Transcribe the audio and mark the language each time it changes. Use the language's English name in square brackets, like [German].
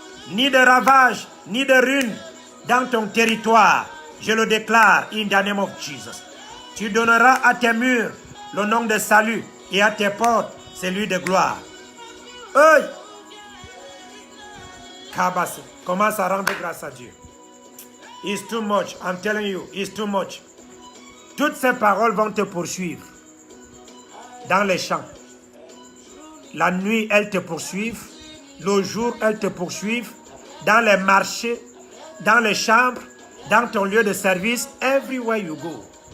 [French] Ni de ravages, ni de ruines dans ton territoire. Je le déclare, [English] in the name of Jesus. [French] Tu donneras à tes murs le nom de salut et à tes portes celui de gloire. Hey! Kabase, commence à rendre grâce à Dieu. [English] It's too much, I'm telling you, it's too much. [French] Toutes ces paroles vont te poursuivre dans les champs. La nuit, elles te poursuivent. Le jour, elles te poursuivent. Dans les marchés, dans les chambres, dans ton lieu de service, [English] everywhere you go.